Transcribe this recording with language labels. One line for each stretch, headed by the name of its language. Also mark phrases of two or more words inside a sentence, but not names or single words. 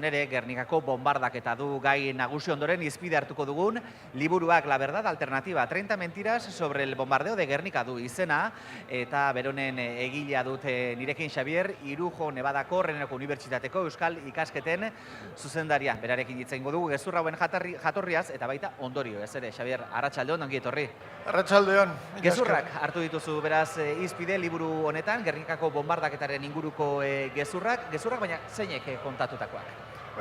Basque: ere Gernikako bombardaketa du gai nagusi ondoren izpide hartuko dugun liburuak La Verdad Alternativa, 30 mentiras sobre el bombardeo de Gernika du izena eta beronen egilea dut nirekin Xabier, Irujo Nevadako Reneko Unibertsitateko Euskal Ikasketen zuzendaria. Berarekin hitz egingo dugu gezurra hauen jatorriaz eta baita ondorio, ez ere, Xabier, arratsaldeon, ongi etorri. Arratsaldeon. Gezurrak hartu dituzu beraz izpide liburu honetan, Gernikako bombardaketaren inguruko gezurrak, baina zeinek kontatutakoak?